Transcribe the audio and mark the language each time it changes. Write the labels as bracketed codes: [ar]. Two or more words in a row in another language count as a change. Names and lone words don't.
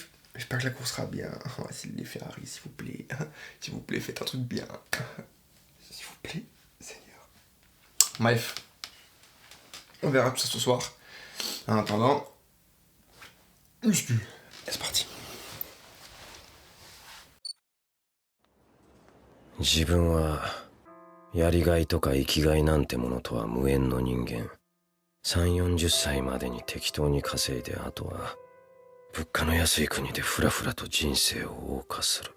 [fr] J'espère que la course sera bien. Oh, c'est les Ferrari, s'il vous plaît. S'il vous plaît, faites un truc bien. S'il vous plaît, Seigneur. Bref. On verra tout ça ce soir. En attendant, muscu. Et c'est parti. [ja] 自分はやりがいとか生きがいなんてものとは無縁の人間。3、40歳までに適当に稼いで、あとは物価の安い国でふらふらと人生を謳歌する。